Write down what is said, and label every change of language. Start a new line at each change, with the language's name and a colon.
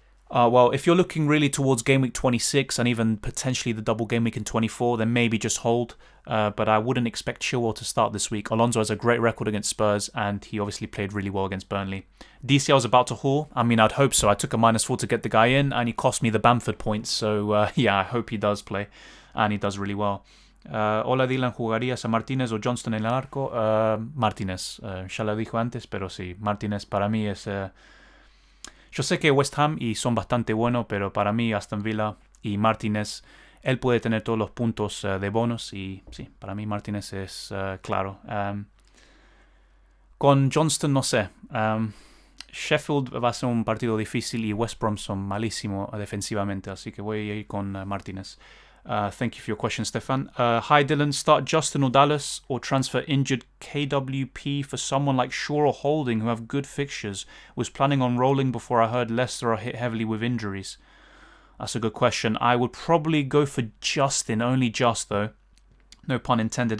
English: Well, if you're looking really towards game week 26 and even potentially the double game week in 24, then maybe just hold. But I wouldn't expect Chilwell to start this week. Alonso has a great record against Spurs, and he obviously played really well against Burnley. DCL's about to haul. I mean, I'd hope so. I took a -4 to get the guy in, and he cost me the Banford points. So yeah, I hope he does play, and he does really well.
Spanish: Hola Dylan, ¿jugarías a Martinez o Johnston en el arco? Martinez. Ya lo dijo antes, pero sí, Martinez para mí es... Yo sé que West Ham y son bastante buenos, pero para mí Aston Villa y Martinez, él puede tener todos los puntos de bonus y sí, para mí Martinez es claro. Con Johnston no sé. Sheffield va a ser un partido difícil y West Brom son malísimos defensivamente, así que voy a ir con Martinez.
English: Thank you for your question, Stefan. Hi Dylan, start Justin or Dallas or transfer injured KWP for someone like Shaw or Holding who have good fixtures. Was planning on rolling before I heard Leicester are hit heavily with injuries. That's a good question. I would probably go for Justin, only just though. No pun intended.